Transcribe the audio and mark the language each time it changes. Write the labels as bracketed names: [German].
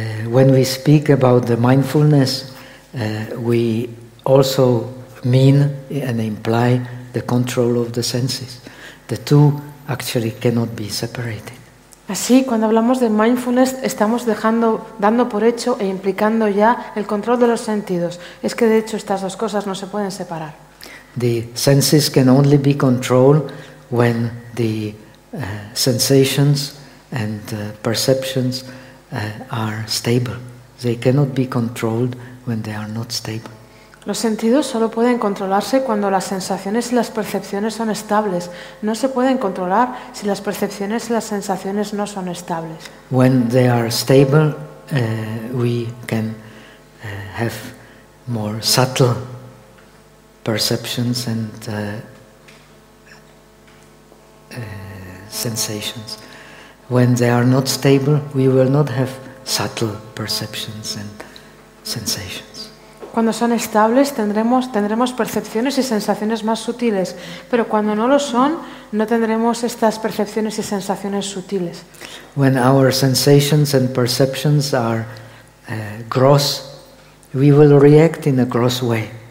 [English] When we speak about the mindfulness, we also mean and imply the control of the senses. The two actually cannot be separated. [Spanish] Así, cuando hablamos de mindfulness, estamos dando por hecho e implicando ya el control de los sentidos. Es que de hecho estas dos cosas no se pueden separar. [English] The senses can only be controlled when the sensations and perceptions are stable. They cannot be controlled when they are not stable. [Spanish] Los sentidos solo pueden controlarse cuando las sensaciones y las percepciones son estables. No se pueden controlar si las percepciones y las sensaciones no son estables. [English] When they are stable, we can have more subtle perceptions and sensations. When they are not stable, we will not have subtle perceptions and sensations. [Spanish] Cuando son estables tendremos percepciones y sensaciones más sutiles, pero cuando no lo son no tendremos estas percepciones y sensaciones sutiles. [English] When our sensations and perceptions are gross, we will react in a gross way.